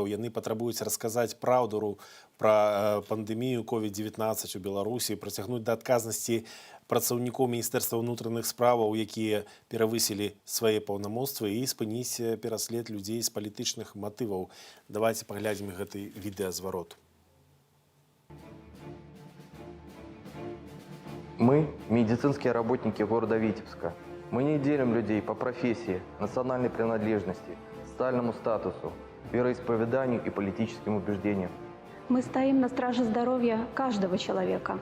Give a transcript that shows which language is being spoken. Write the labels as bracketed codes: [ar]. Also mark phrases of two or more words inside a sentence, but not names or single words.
[be] Яны патрабуюць расказаць праўду пра пандэмію COVID-19 у Беларусі, прыцягнуць да адказнасці працаўнікоў Міністэрства ўнутраных справаў, якія перавысілі свае паўнамоцтвы, і спыніць пераслед людзей з палітычных матываў. Давайте паглядзім гэты відэазварот. [ru] Мы – медицинские работники города Витебска. Мы не делим людей по профессии, национальной принадлежности, социальному статусу, вероисповеданию и политическим убеждениям. Мы стоим на страже здоровья каждого человека.